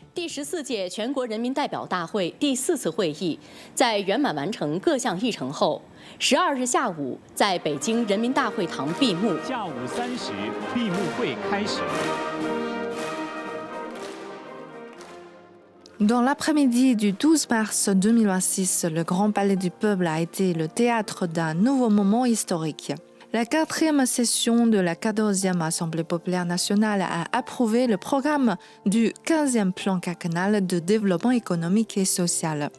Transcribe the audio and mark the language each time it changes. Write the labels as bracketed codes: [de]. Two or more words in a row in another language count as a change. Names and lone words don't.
[zh] 14 届全国人民代表大会第4次会议在圆满完成各项议程后，12日下午在北京人民大会堂闭幕。下午3时，闭幕会开始。 [fr] Dans l'après-midi du 12 mars 2026, le Grand Palais du Peuple a été le théâtre d'un nouveau moment historique. La 4e session de la 14e Assemblée populaire nationale a approuvé le programme du 15e plan quinquennal de développement économique et social.